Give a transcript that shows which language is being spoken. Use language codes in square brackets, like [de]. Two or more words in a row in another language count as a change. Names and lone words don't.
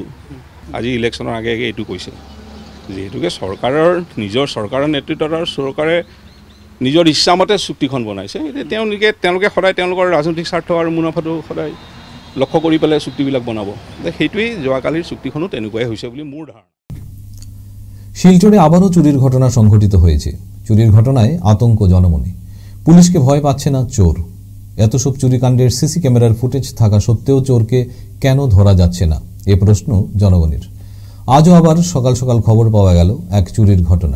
[as] আজি ইলেকশ্যনৰ আগে আগে এইটো কৈছে। যিহেতুকে চৰকাৰৰ নেতৃত্বত আৰু চৰকাৰে নিজৰ ইচ্ছামতে চুক্তিখন বনাইছে, তেওঁলোকে সদায় তেওঁলোকৰ ৰাজনৈতিক স্বাৰ্থ আৰু মুনাফাটো সদায় লক্ষ্য কৰি পেলাই চুক্তিবিলাক বনাব। সেইটোৱেই যোৱাকালিৰ চুক্তিখনো তেনেকুৱাই হৈছে বুলি মোৰ ধাৰণা। [bn] শিলচরে আবারও চুরির ঘটনা সংঘটিত হয়েছে। চুরির ঘটনায় আতঙ্ক জনমনে। পুলিশকে ভয় পাচ্ছে না চোর। এত সব চুরিকাণ্ডের সিসি ক্যামেরার ফুটেজ থাকা সত্ত্বেও চোরকে কেন ধরা যাচ্ছে না, এ প্রশ্ন জনগণের। আজও আবার সকাল সকাল খবর পাওয়া গেল এক চুরির ঘটনার।